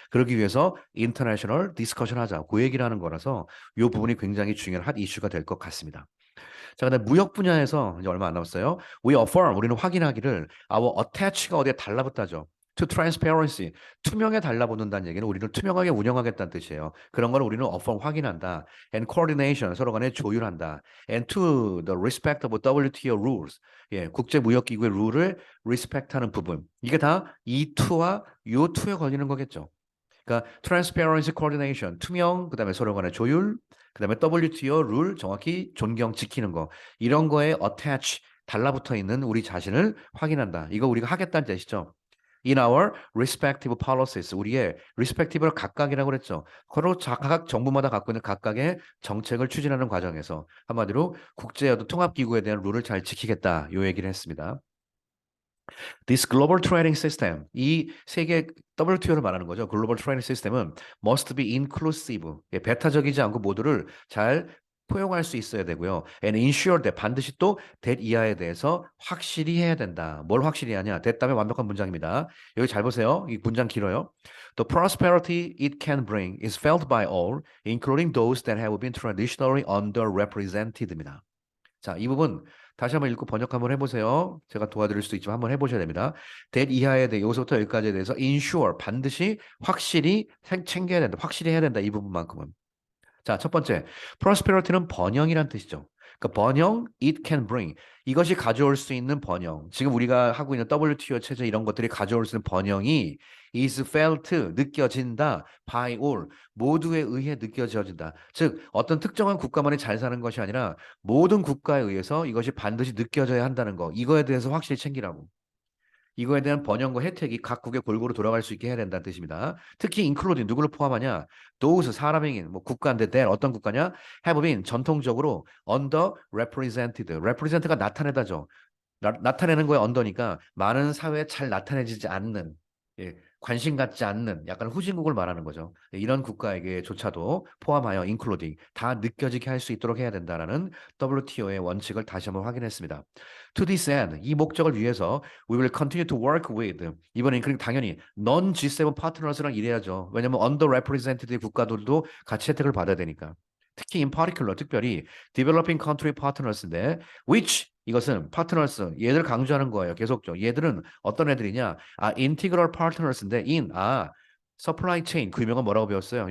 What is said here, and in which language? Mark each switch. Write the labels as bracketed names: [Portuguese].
[Korean] 그러기 위해서 인터내셔널 디스커션 하자. 그 얘기를 하는 거라서 이 부분이 굉장히 중요한 핫 이슈가 될 것 같습니다. 자, 근데 무역 분야에서 이제 얼마 안 남았어요. [English] We affirm [Korean] 우리는 확인하기를 [English] our attach [Korean] 가 어디에 달라붙다죠. [English] To transparency [Korean] 투명에 달라붙는다는 얘기는 우리는 투명하게 운영하겠다는 뜻이에요. 그런 거를 우리는 affirm 확인한다. [English] And coordination [Korean] 서로 간에 조율한다. [English] And to the respect of WTO rules [Korean] 예, 국제무역기구의 룰을 respect하는 부분. 이게 다 이 to와 요 to에 걸리는 거겠죠. 그러니까 transparency coordination 투명 그다음에 서로 간의 조율 그다음에 WTO 룰 정확히 존경 지키는 거 이런 거에 attach 달라붙어 있는 우리 자신을 확인한다. 이거 우리가 하겠다는 뜻이죠. [English] In our respective policies [Korean] 우리의 respective를 각각이라고 그랬죠. 서로 각 정부마다 갖고 있는 각각의 정책을 추진하는 과정에서 한마디로 국제 어떤 통합기구에 대한 룰을 잘 지키겠다. 요 얘기를 했습니다. [English] This global trading system, [Korean] 이 세계 WTO를 말하는 거죠. 글로벌 트레이딩 시스템은 [English] must be inclusive, [Korean] 예, 배타적이지 않고 모두를 잘 포용할 수 있어야 되고요. [English] And ensure that [Korean] 반드시 또 that 이하에 대해서 확실히 해야 된다. 뭘 확실히 하냐? that 다음에 완벽한 문장입니다. 여기 잘 보세요. 이 문장 길어요. [English] The prosperity it can bring is felt by all, including those that have been traditionally underrepresented입니다. [Korean] 자, 이 부분 다시 한번 읽고 번역 한번 해보세요. 제가 도와드릴 수도 있지만 한번 해보셔야 됩니다. that 이하에 대해 여기서부터 여기까지에 대해서 ensure 반드시 확실히 챙겨야 된다. 확실히 해야 된다. 이 부분만큼은. 자, 첫 번째, prosperity는 번영이란 뜻이죠. 그러니까 번영, [English] it can bring. [Korean] 이것이 가져올 수 있는 번영. 지금 우리가 하고 있는 WTO 체제 이런 것들이 가져올 수 있는 번영이 [English] is felt, [Korean] 느껴진다, [English] by all, [Korean] 모두에 의해 느껴져진다. 즉, 어떤 특정한 국가만이 잘 사는 것이 아니라 모든 국가에 의해서 이것이 반드시 느껴져야 한다는 거. 이거에 대해서 확실히 챙기라고. 이거에 대한 번영과 혜택이 각국에 골고루 돌아갈 수 있게 해야 된다는 뜻입니다. 특히 including 누구를 포함하냐? those 사람행인 뭐 국가인데 that 어떤 국가냐? have been 전통적으로 under represented. represent가 나타내다죠. 나타내는 거에 언더니까 많은 사회에 잘 나타내지지 않는 예, 관심 갖지 않는 약간 후진국을 말하는 거죠. 예, 이런 국가에게조차도 포함하여 including 다 느껴지게 할 수 있도록 해야 된다라는 WTO의 원칙을 다시 한번 확인했습니다. [English] To this end, [Korean] 이 목적을 위해서 [English] we will continue to work with [Korean] 이번엔 그럼 당연히 non G7 파트너스랑 일해야죠. 왜냐하면 underrepresented 국가들도 같이 혜택을 받아야 되니까. 특히 [English] in particular [Korean] 특별히 [English] developing country partners [Korean] 인데 which 이것은 파트너스 얘들 강조하는 거예요. 계속죠. 얘들은 어떤 애들이냐? 아, [English] integral partners [Korean] 인데 supply chain 그 유명한 뭐라고 배웠어요?